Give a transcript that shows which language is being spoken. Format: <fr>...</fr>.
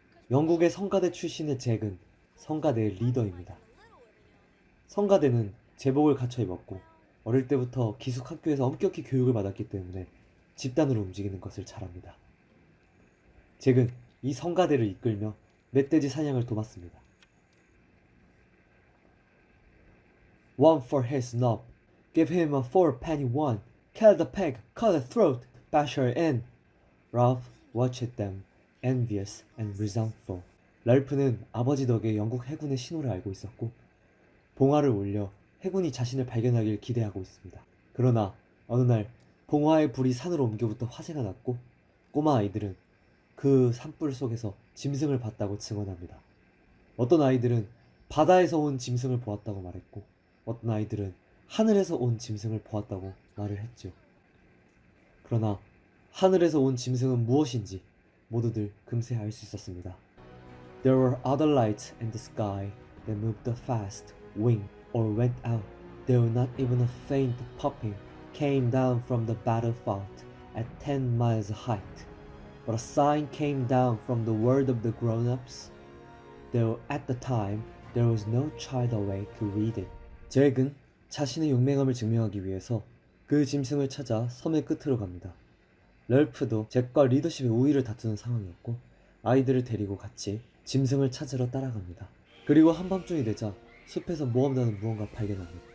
<ko>영국의 성가대 출신의 잭은 성가대의 리더입니다. 성가대는 제복을 갖춰 입었고 어릴 때부터 기숙 학교에서 엄격히 교육을 받았기 때문에 집단으로 움직이는 것을 잘합니다. 잭은 이 성가대를 이끌며 멧돼지 사냥을 도맡습니다.</ko> <en>One for his snob, give him a 4-penny one, kill the pig, cut the throat, bash her in. Ralph watched them, envious and resentful.</en> <ko>랄프는 아버지 덕에 영국 해군의 신호를 알고 있었고 봉화를 올려 해군이 자신을 발견하길 기대하고 있습니다. 그러나 어느 날 봉화의 불이 산으로 옮겨부터 화재가 났고 꼬마 아이들은 그 산불 속에서 짐승을 봤다고 증언합니다. 어떤 아이들은 바다에서 온 짐승을 보았다고 말했고 어떤 아이들은 하늘에서 온 짐승을 보았다고 말을 했죠. 그러나 하늘에서 온 짐승은 무엇인지 모두들 금세 알 수 있었습니다.</ko> <en>There were other lights in the sky that moved fast, winked, or went out. There was not even a faint popping came down from the battlefield at 10 miles height. But a sign came down from the world of the grown-ups. Though at the time there was no child awake to read it.</en> <ko>잭은 자신의 용맹함을 증명하기 위해서 그 짐승을 찾아 섬의 끝으로 갑니다. 럴프도 잭과 리더십의 우위를 다투는 상황이었고 아이들을 데리고 같이 짐승을 찾으러 따라갑니다. 그리고 한밤중이 되자 숲에서 모험단은 무언가 발견합니다.</ko>